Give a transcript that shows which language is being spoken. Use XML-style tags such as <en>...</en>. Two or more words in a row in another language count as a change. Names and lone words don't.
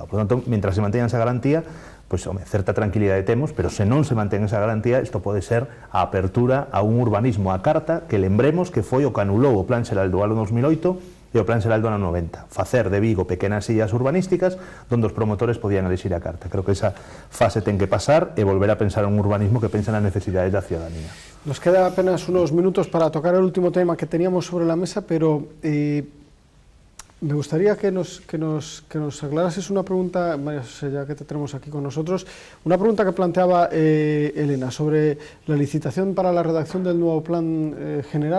<es>Por lo tanto, mientras se mantenga esa garantía,</es> <gl>pois, home, certa tranquilidade temos, pero se non se mantén esa garantía, isto pode ser a apertura a un urbanismo a carta que lembremos que foi o que anulou o Plan Xeral do ano 2008 e o Plan Xeral do ano 90. Facer de Vigo pequenas illas urbanísticas donde os promotores podían elixir a carta. Creo que esa fase ten que pasar e volver a pensar en un urbanismo que pensa nas necesidades da ciudadanía.</gl> <es>Nos queda apenas unos minutos para tocar el último tema que teníamos sobre la mesa, pero me gustaría que nos aclarases una pregunta, María José, ya que te tenemos aquí con nosotros, una pregunta que planteaba Elena sobre la licitación para la redacción del nuevo plan general.</es>